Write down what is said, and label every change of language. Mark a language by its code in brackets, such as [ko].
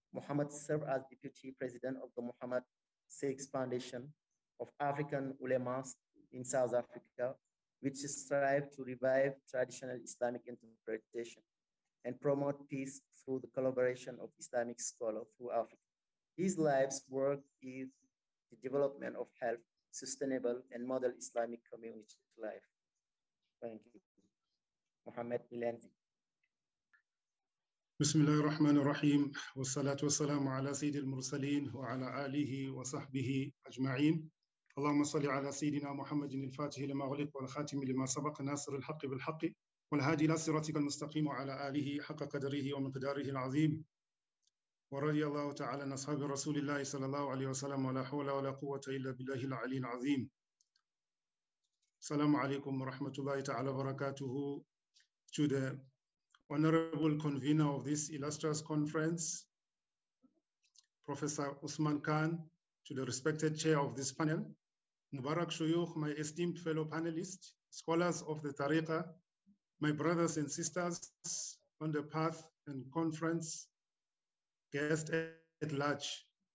[en] Muhammad served as deputy president of the Muhammad VI Foundation of African Ulemas in South Africa, which strive to revive traditional Islamic interpretation and promote peace through the collaboration of Islamic scholars through Africa. His life's work is the development of health, sustainable, and model Islamic community life. Thank you. Mohammed Milanzi. [ar] بسم الله الرحمن الرحيم والصلاة والسلام على سيد المرسلين وعلى آله وصحبه أجمعين. اللهم صل على سيدنا محمد الفاتح لما غلق والخاتم لما سبق ناصر الحق بالحق والهادي إلى صراطك المستقيم وعلى آله حق قدره ومقداره العظيم. ورضي الله تعالى عن أصحاب رسول الله صلى الله عليه وسلم ولا حول ولا قوة إلا بالله العلي العظيم. السلام عليكم ورحمة الله تعالى وبركاته. [en] To the honorable convener of this illustrious conference, Professor Usman Khan, to the respected chair of this panel, Mubarak Shuyukh, my esteemed fellow panelists, scholars of the Tariqa, my brothers and sisters on the path and conference, guests at large.